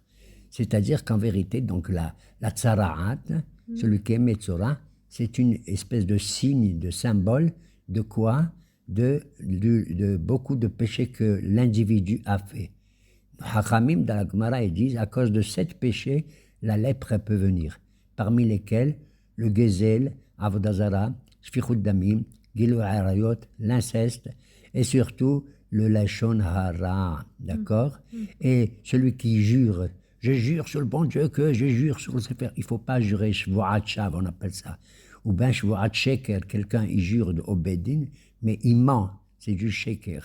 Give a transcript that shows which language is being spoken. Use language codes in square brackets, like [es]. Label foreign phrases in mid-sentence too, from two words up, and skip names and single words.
[fr] C'est-à-dire qu'en vérité, donc la tsaraat, celui qui est Metzora, c'est une espèce de signe, de symbole de quoi? De beaucoup de péchés que l'individu a fait. Hachamim, dans la Gemara, ils disent, à cause de 7 péchés, la lèpre peut venir. Parmi lesquels le gezel, [he] עבודה זרה, שפיכות דמים, גילוי עריות, [fr] l'inceste, et surtout le [he] לשון הרע, [fr] d'accord? Et celui qui jure, je jure sur le bon Dieu que je jure sur le Sefer. Il ne faut pas jurer [he] שבועת שוא, [fr] on appelle ça. Ou bien [he] שבועת שקר, [fr] quelqu'un il jure de obedin, mais il ment, c'est du sheker.